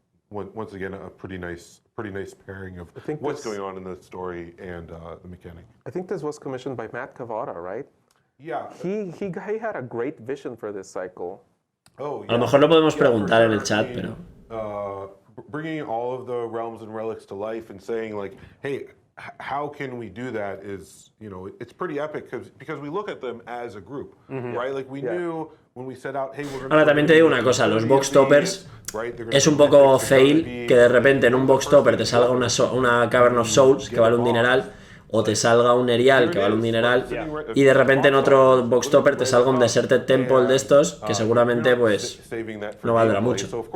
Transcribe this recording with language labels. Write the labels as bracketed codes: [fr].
[en] Once again, a pretty nice pairing of what's going on in the story and the mechanic. I think this was commissioned by Matt Cavada, right? Yeah. He had a great vision for this cycle. Oh, yeah. [es] A lo mejor lo podemos preguntar en el chat, pero... [en] Bringing all of the realms and relics to life and saying like, hey, how can we do that is, you know, it's pretty epic because we look at them as a group, right? Like we knew when we set out, hey, we're gonna... [es] Ahora también te digo una cosa, los box toppers es un poco fail que de repente en un box topper te salga una Cavern of Souls que vale un dineral, o te salga un Erial que vale un dineral, y de repente en otro box topper te salga un Deserted Temple de estos que seguramente pues no valdrá mucho.